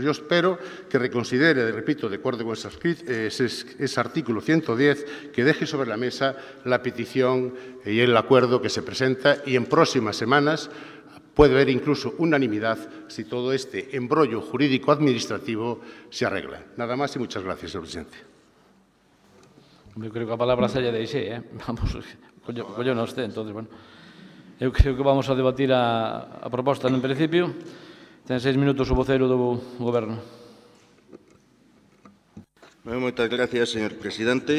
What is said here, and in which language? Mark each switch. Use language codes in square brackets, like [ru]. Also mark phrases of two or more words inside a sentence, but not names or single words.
[es] Yo espero que reconsidere, repito, de acuerdo con ese artículo 110, que deje sobre la mesa la petición y el acuerdo que se presenta y en próximas semanas puede haber incluso unanimidad si todo este embrollo jurídico-administrativo se arregla. Nada más y muchas gracias, señor presidente. [gl] Eu creo que a palabra se lle deixei, Vamos, collo non este, entonces, bueno. Eu creo que vamos a debatir a proposta en principio. Ten 6 minutos o voceiro do Goberno. Moitas gracias, señor presidente.